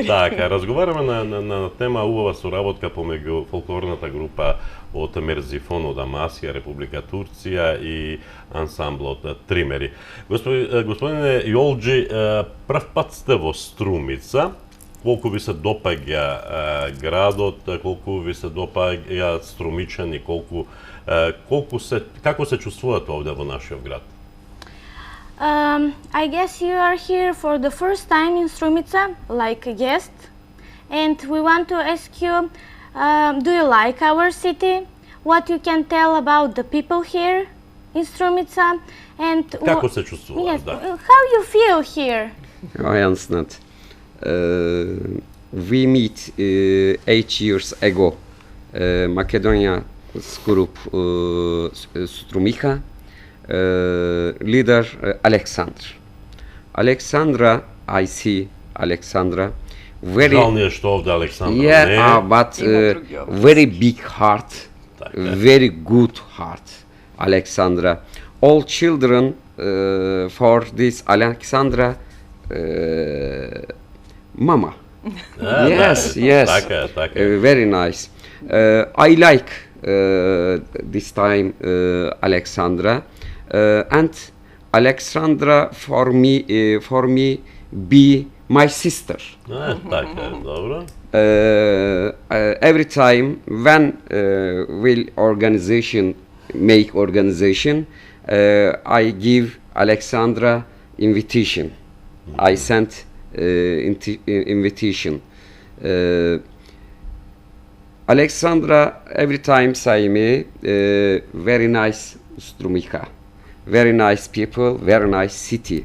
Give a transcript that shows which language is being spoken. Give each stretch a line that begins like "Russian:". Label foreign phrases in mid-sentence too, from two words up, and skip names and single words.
Macedonian: Така, разговараме на тема убава соработка помеѓу фолклорната група од Мерзифон од Амасија, Република Турција и ансамблот Тримери. Господине Јолџи, Прв пат сте во Струмица. Колку ви се допаѓа градот, колку ви се допаѓаат струмичани, како се чувствувате овде во нашиот град?
English: I guess you are here for the first time in Strumica, like a guest, and we want to ask you, do you like our city? What you can tell about the people here in Strumica? And
Macedonian: Како се чувствувате?
English: yes,
Macedonian: Да.
English: how you feel here? I understand. We meet 8 years ago. Macedonia group Strumica, leader Alexander. Alexandra, I see Alexandra. Very
Macedonian: Жал ни е што овде Александра не
English: yeah,
Macedonian: е.
English: but
Macedonian: Има други области.
English: very big heart,
Macedonian: Така.
English: very good heart, Alexandra. All children for this Alexandra, mama. Yes, yes.
Macedonian: Така е, така е.
English: Very nice. I like this time Alexandra, and Alexandra for me be my sister.
Macedonian: Така е, добро.
English: Every time when will organization make organization, I give Alexandra invitation. I sent invitation. Alexandra every time say me very nice Strumica, very nice people, very nice city.